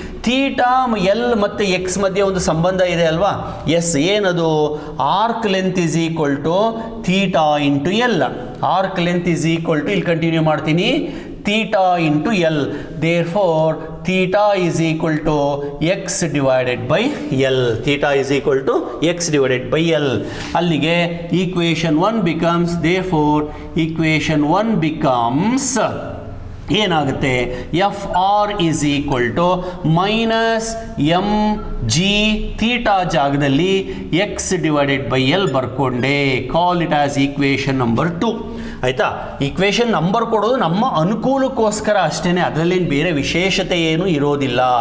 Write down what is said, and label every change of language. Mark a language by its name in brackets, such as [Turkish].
[Kannada] Theta L ಮತ್ತು X ಮಧ್ಯೆ ಒಂದು ಸಂಬಂಧ ಇದೆ ಅಲ್ವಾ? ಎಸ್, ಏನದು? [English] Arc length is equal to theta into L. Arc length is equal to, [Kannada] ಇಲ್ಲಿ ಕಂಟಿನ್ಯೂ ಮಾಡ್ತೀನಿ, [English] theta into L. Therefore, theta is equal to x divided by L. Theta is equal to x divided by L. ಅಲ್ಲಿಗೆ equation 1 becomes, therefore, equation 1 becomes ಏನಾಗುತ್ತೆ? F R is equal to minus M G theta ಜಾಗದಲ್ಲಿ x divided by L ಬರ್ಕೊಂಡೆ. Call it as equation number 2. [Kannada] ಆಯಿತಾ? Equation number ಕೊಡೋದು ನಮ್ಮ ಅನುಕೂಲಕ್ಕೋಸ್ಕರ ಅಷ್ಟೇ, ಅದರಲ್ಲೇನು ಬೇರೆ ವಿಶೇಷತೆ ಏನೂ ಇರೋದಿಲ್ಲ.